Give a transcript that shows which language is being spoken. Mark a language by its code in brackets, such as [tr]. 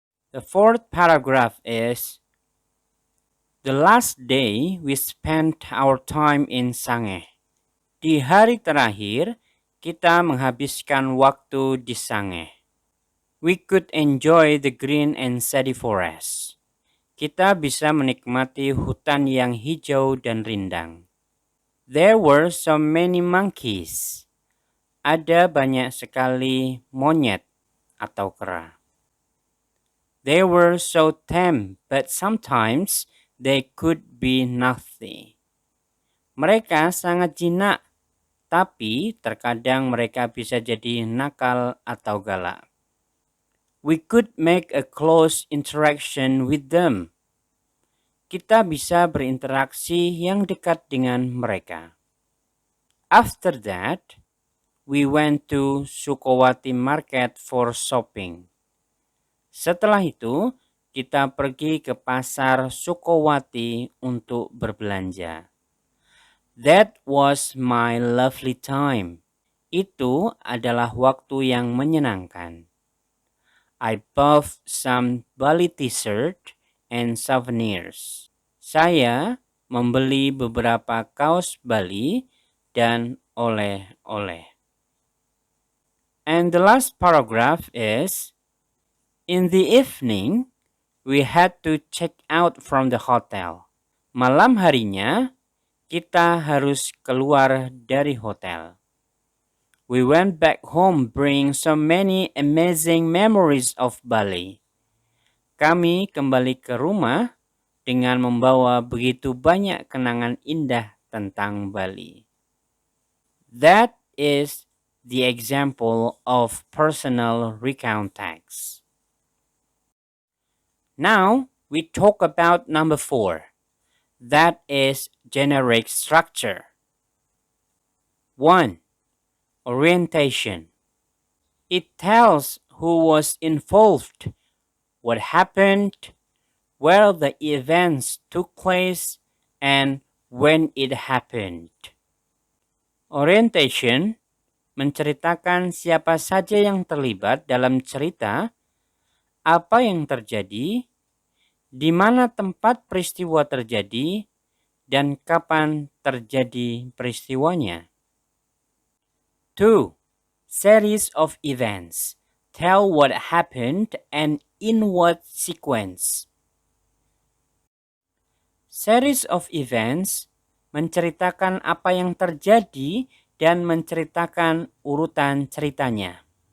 [en] The fourth paragraph is, the last day we spent our time in Sangeh. [id] Di hari terakhir, Kita menghabiskan waktu di Sange. [en] We could enjoy the green and shady forest. [id] Kita bisa menikmati hutan yang hijau dan rindang. [en] There were so many monkeys. [id] Ada banyak sekali monyet atau kera. [en] They were so tame, but sometimes they could be naughty. [id] Mereka sangat jinak, tapi terkadang mereka bisa jadi nakal atau galak. [en] We could make a close interaction with them. [id] Kita bisa berinteraksi yang dekat dengan mereka. [en] After that, we went to Sukowati Market for shopping. [id] Setelah itu, kita pergi ke pasar Sukowati untuk berbelanja. [en] That was my lovely time. [id] Itu adalah waktu yang menyenangkan. [en] I bought some Bali t-shirt and souvenirs. [id] Saya membeli beberapa kaos Bali dan oleh-oleh. [en] And the last paragraph is, in the evening, we had to check out from the hotel. [id] Malam harinya, kita harus keluar dari hotel. [en] We went back home bringing so many amazing memories of Bali. [id] Kami kembali ke rumah dengan membawa begitu banyak kenangan indah tentang Bali. [en] That is the example of personal recount text. Now we talk about number 4. That is generic structure. 1. Orientation. It tells who was involved, what happened, where the events took place, and when it happened. [id] Orientation menceritakan siapa saja yang terlibat dalam cerita, apa yang terjadi, di mana tempat peristiwa terjadi, dan kapan terjadi peristiwanya. [en] 2. Series of events. Tell what happened and in what sequence. [id] Series of events menceritakan apa yang terjadi dan menceritakan urutan ceritanya.